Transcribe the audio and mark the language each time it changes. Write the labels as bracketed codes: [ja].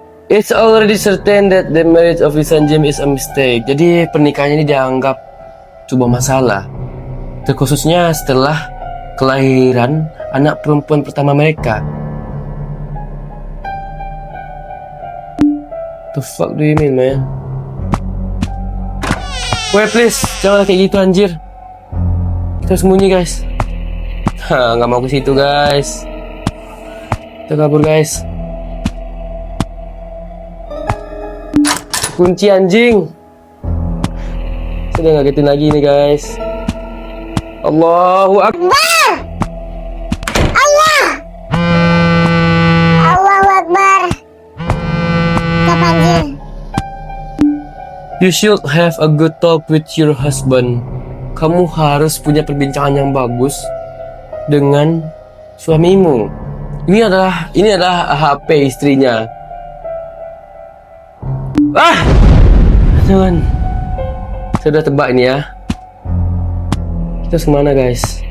[en] It's already certain that the marriage of Lisan James is a mistake. [id] Jadi pernikahannya ini dianggap sebuah masalah. Terkhususnya setelah kelahiran anak perempuan pertama mereka. [en] The fuck do you mean, man? Wait, please, [id] jangan kayak gitu anjir. Kita sembunyi, guys. Nggak mau ke situ, guys. Kita kabur, guys. Kunci anjing. Sudah ngagetin lagi nih, guys. Allahu Akbar. Allah. Allahu Akbar. Anjir. [en] You should have a good talk with your husband. [id] Kamu harus punya perbincangan yang bagus dengan suamimu. Ini adalah HP istrinya. Jangan. Saya udah tebak ini ya. Kita harus kemana guys?